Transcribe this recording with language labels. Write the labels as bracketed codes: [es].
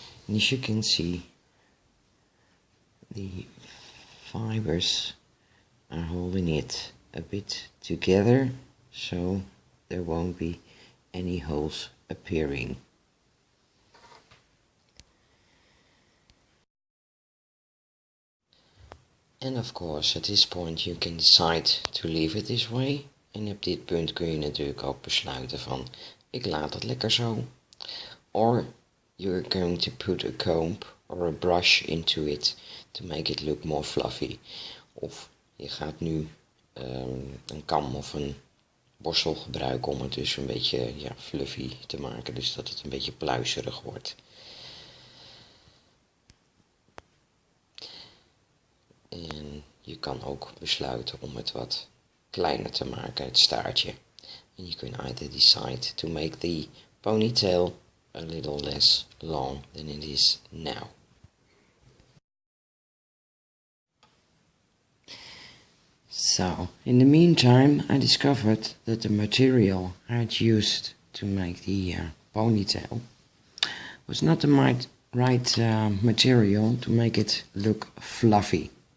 [en] And as you can see, the fibers are holding it a bit together, so there won't be any holes appearing. And of course, at this point you can decide to leave it this way. [nl] En op dit punt kun je natuurlijk ook besluiten van, ik laat het lekker zo. [en] Or you're going to put a comb or a brush into it to make it look more fluffy. [nl] Of je gaat nu een kam of een borstel gebruiken om het dus een beetje fluffy te maken. Dus dat het een beetje pluizerig wordt. En je kan ook besluiten om het wat kleiner te maken, het staartje. [en] And you can either decide to make the ponytail a little less long than it is now. So, in the meantime, I discovered that the material I had used to make the ponytail was not the right material to make it look fluffy.